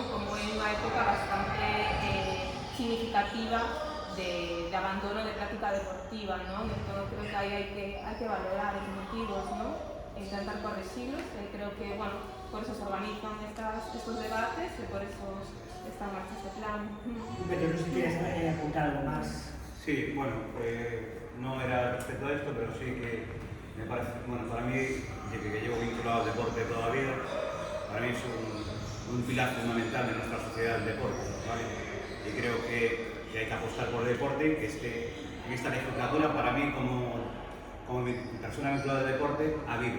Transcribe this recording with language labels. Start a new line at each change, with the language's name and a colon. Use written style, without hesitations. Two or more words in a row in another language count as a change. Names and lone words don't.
Galician: Como é unha época bastante significativa de abandono de práctica deportiva, ¿no? Entón, creo que aí hai que valorar os motivos, ¿no?
Spanish: E intentar corregirlos, e creo que, bueno, por eso se organizan estos debates e por eso está en marcha este plan. Pero no sé si quieres apuntar algo más. Sí, bueno, no era respecto a esto, pero sí que me parece, bueno, para mí, que llevo vinculado al deporte toda la vida, para mí es un pilar fundamental de nuestra sociedad el deporte, ¿vale? Y creo que hay que apostar por el deporte, que en esta legislatura, para mí, como persona vinculada al deporte, ha habido.